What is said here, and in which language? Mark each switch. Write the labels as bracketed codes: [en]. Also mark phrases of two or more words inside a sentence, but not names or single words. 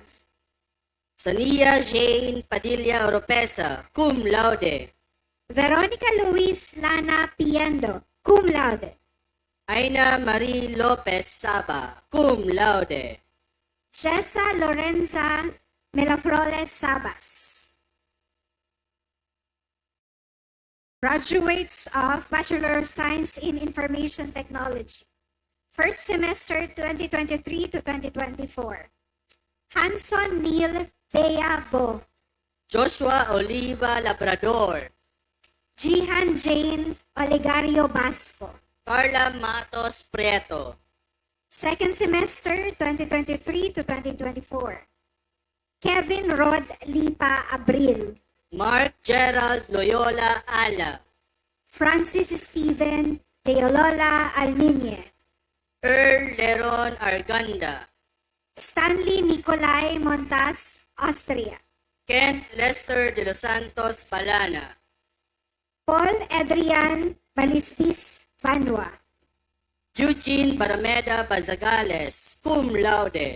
[en] Sania Jane Padilla Oropesa, [la] cum laude. [en] Veronica Luis Lana Piendo, [la] cum laude. [en] Aina Marie Lopez Saba, [la] cum laude. [en] Jessa Lorenza Melafroles Sabas. Graduates of Bachelor of Science in Information Technology. First semester 2023 to 2024. Hanson Neil Bea Bo. Joshua Oliva Labrador. Jihan Jane Olegario Basco. Carla Matos Prieto. Second semester 2023 to 2024. Kevin Rod Lipa Abril. Mark Gerald Loyola Ala. Francis Steven Deolola Alminye. Earl Leron Arganda. Stanley Nicolai Montas, Austria. Kent Lester de los Santos Palana. Paul Adrian Balistis Vanua. Eugene Barameda Bazagales, [la] cum laude.